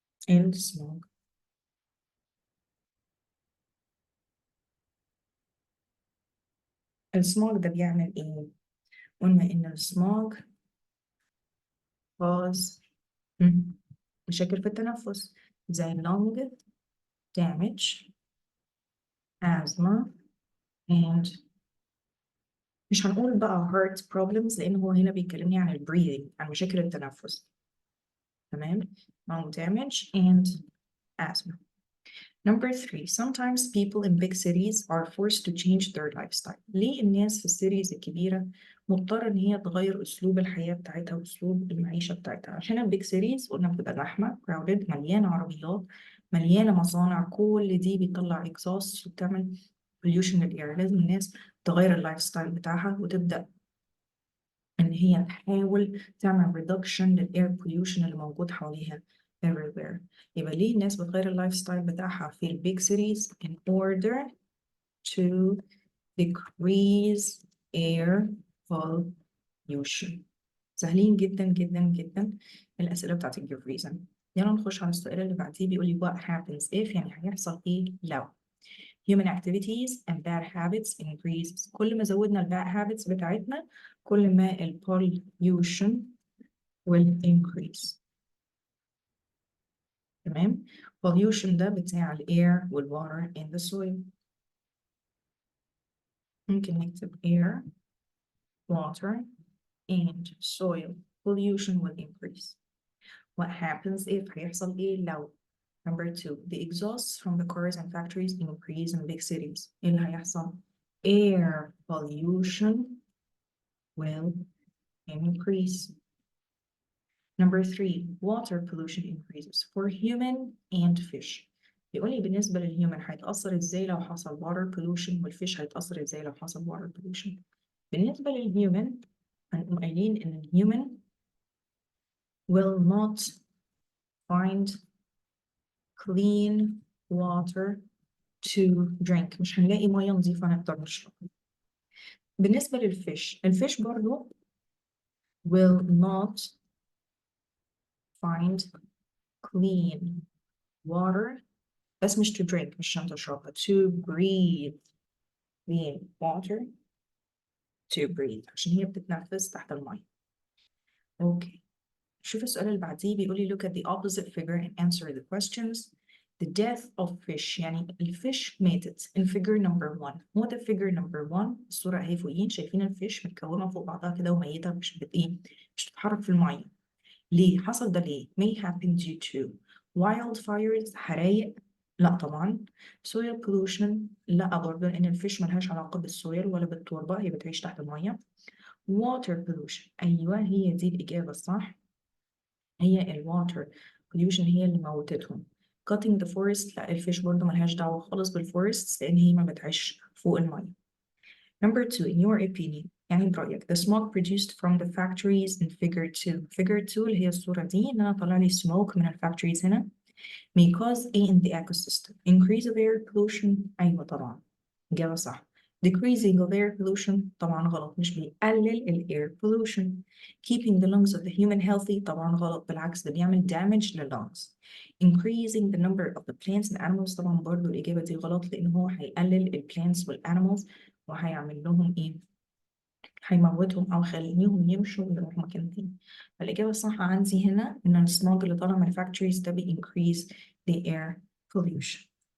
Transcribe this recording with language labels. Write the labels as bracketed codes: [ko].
[ar] السموغ السموغ ده بيعمل ايه؟ قلنا ان السموغ cause مشاكل في التنفس زي [en] lung damage, asthma, and [ar] مش هنقول بقى heart problems لأن هو هنا بيكلمني عن breathing عن مشاكل التنفس. تمام؟ [en] lung damage and asthma. Number 3, sometimes people in big cities are forced to change their lifestyle. [ar] ليه الناس في السيريز الكبيرة مضطرة إن هي تغير أسلوب الحياة بتاعتها وأسلوب المعيشة بتاعتها؟ عشان البيج سيريز قلنا بتبقى زحمة crowded، مليانة عربيات، مليانة مصانع، كل دي بيطلع exhaust وبتعمل pollution للإير. لازم الناس تغير اللايف ستايل بتاعها وتبدأ إن هي تحاول تعمل reduction للإير pollution اللي موجود حواليها everywhere. يبقى ليه الناس بتغير اللايف ستايل بتاعها في البيج سيتيز؟ [en] in order to decrease air pollution. [ar] سهلين جدا جدا جدا الأسئلة بتاعت الجيف reason. يلا نخش على السؤال اللي بعديه. بيقول لي [en] what happens if، [ar] يعني هيحصل إيه لو [en] human activities and bad habits increases. [ar] كل ما زودنا ال bad habits بتاعتنا كل ما ال [en] pollution will increase. [ar] تمام. [en] pollution ده بتاع ال air وال water and the soil. ممكن نكتب air, water and soil pollution will increase. What happens if، [ar] هيحصل إيه لو. [en] Number 2, the exhausts from the cars and factories increase in big cities. [ar] إيه اللي هيحصل؟ [en] air pollution will increase. Number 3, water pollution increases for human and fish. [ar] يقول لي بالنسبة للهيومن هيتأثر ازاي لو حصل water pollution، والفيش هيتأثر ازاي لو حصل water pollution. بالنسبة للهيومن هنقوم قايلين إن الهيومن [en] will not find clean water to drink. [ar] مش هنلاقي مية نظيفة نقدر نشربها. بالنسبة للفيش، الفيش برضو [en] will not find clean water، [ar] بس مش [en] to drink، [ar] مش عشان تشربها، [en] to breathe. clean water to breathe [ar] عشان هي بتتنفس تحت المية. اوكي، شوف السؤال اللي بعديه. بيقول لي [en] look at the opposite figure and answer the questions. The death of fish، [ar] يعني الفيش ماتت. [en] in figure number 1. هو ده figure number 1. [ar] الصورة اهي فوقين، شايفين الفيش متكومة فوق بعضها كده وميتة، مش مش بتتحرك في المية. ليه حصل ده؟ ليه؟ [en] may happen due to wildfires، [ar] حرايق، لا طبعا. soil pollution، لا برضه، لأن الفيش ملهاش علاقة بالسويل ولا بالتربة، هي بتعيش تحت المية. water pollution، أيوة هي دي الإجابة الصح، هي ال water pollution هي اللي موتتهم. cutting the forest، لا الفيش برضه ملهاش دعوة خالص بالفورست لأن هي ما بتعيش فوق المية. [en] Number 2, in your opinion، يعني برأيك the smoke produced from the factories in figure 2. [ar] figure 2 اللي هي الصورة دي، إن أنا طلع لي smoke من الفاكتوريز هنا [en] may cause A in the ecosystem. increase of air pollution، [ar] أيوة طبعا إجابة صح. [en] decreasing of air pollution [ar] طبعا غلط، مش بيقلل [en] ال air pollution. keeping the lungs of the human healthy [ar] طبعا غلط، بالعكس ده بيعمل [en] damage لل lungs. increasing the number of the plants and animals [ar] طبعا برضو الإجابة دي غلط، لأن هو هيقلل ال plants وال animals وهيعمل لهم إيه؟ هيموتهم أو هيخليهم يمشوا ويروحوا مكان تاني. فالإجابة الصح عندي هنا إن السموج اللي طالع من الفاكتوريز ده increase the air pollution.